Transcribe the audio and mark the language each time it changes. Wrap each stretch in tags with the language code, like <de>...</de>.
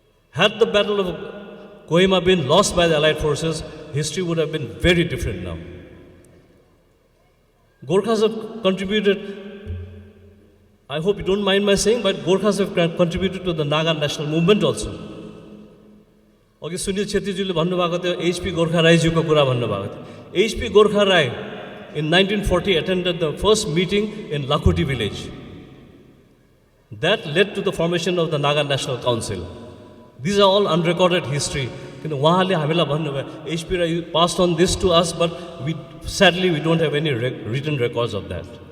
<en>had the battle of Kohima been lost by the allied forces history would have been very different now Gorkhas have contributed I hope you don't mind my saying, but Gorkhas have contributed to the Naga national movement also.</en> <ne>Okay, Sunil Chettyjule भन्नुभएको थियो HP Gorkha Rai जी को कुरा भन्नुभएको थियो.</ne> <en>HP Gorkha Rai in 1940 attended the first meeting in Lakoti village. That led to the formation of the Naga National Council. These are all unrecorded history.</en> <ne>किन उहाँले हामीलाई भन्नुभयो</ne> <en>HP Rai passed on this to us, but sadly we don't have any written records of that.</en>